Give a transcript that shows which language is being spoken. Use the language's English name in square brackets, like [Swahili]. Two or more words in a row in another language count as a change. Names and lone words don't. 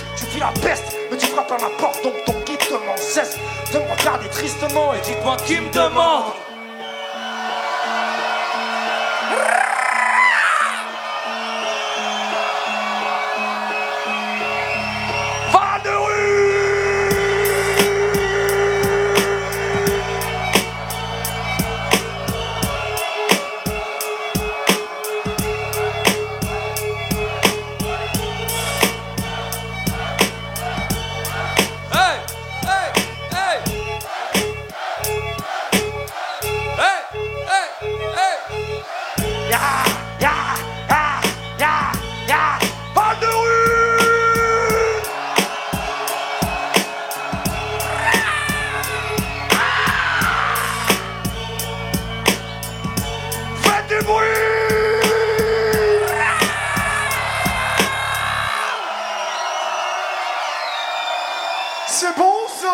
[French] Tu vis la peste, mais tu frappes à ma porte, donc ton guide demande cesse de me regarder tristement et dites-moi qui me demande. Va de rue. Hey, hey, hey. Hey, hey, hey. Ya, ya, ya, ya, ya. Va de rue. Faites du bruit. C'est bon ça.